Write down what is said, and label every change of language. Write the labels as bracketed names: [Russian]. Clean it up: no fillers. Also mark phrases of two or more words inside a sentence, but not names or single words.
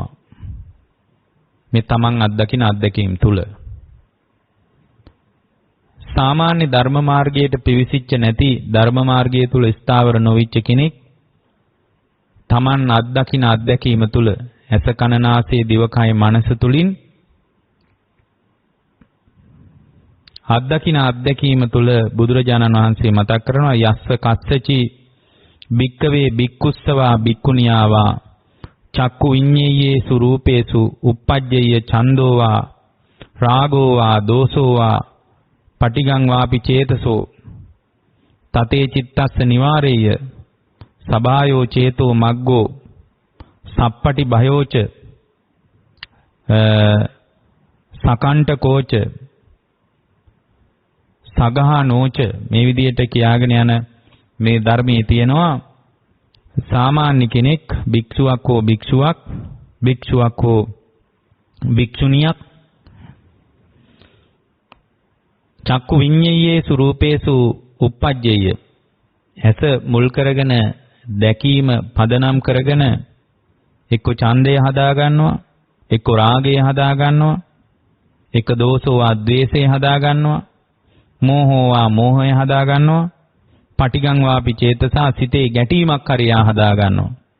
[Sinhala] මේ තමන් අත්දකින අත්දැකීම් තුල සාමාන්‍ය ධර්ම මාර්ගයට පිවිසිච්ච නැති ධර්ම මාර්ගය තුල ස්ථාවර නොවිච්ච කෙනෙක් තමන් අත්දකින අත්දැකීම තුල ඇස කන නාසය දිවකය මනස තුලින් අත්දකින අත්දැකීම තුල බුදුරජාණන් වහන්සේ මතක් කරනවා [Pali] යස්ස කස්සචි භික්කවේ භික්කුස්සවා භික්කුණියාවා චක්කු විඤ්ඤේයේසු රූපේසු uppajjeyya ඡන්தோවා රාගෝවා දෝසෝවා පටිගං වාපි චේතසෝ තතේ චිත්තස්ස නිවාරේය සබායෝ චේතෝ මග්ගෝ සප්පටි භයෝච සකණ්ඨකෝච සගහනෝච [Sinhala] මේ විදිහට කියාගෙන යන මේ ධර්මයේ තියෙනවා සාමාන්‍ය කෙනෙක් භික්ෂුවක් හෝ භික්ෂුවක් හෝ භික්ෂුණියක් [Pali] චක්කු විඤ්ඤේයේසු රූපේසු uppajjeyya [Sinhala] ඇස මුල් කරගෙන දැකීම පදනම් කරගෙන එක්ක ඡන්දය හදා ගන්නවා එක්ක රාගය හදා ගන්නවා එක්ක දෝෂෝවා ද්වේෂය හදා ගන්නවා මෝහෝවා මෝහය හදා ගන්නවා [Pali] පටිගං වාපි චේතසා [Sinhala] සිතේ ගැටීමක් හරියා හදා ගන්නවා.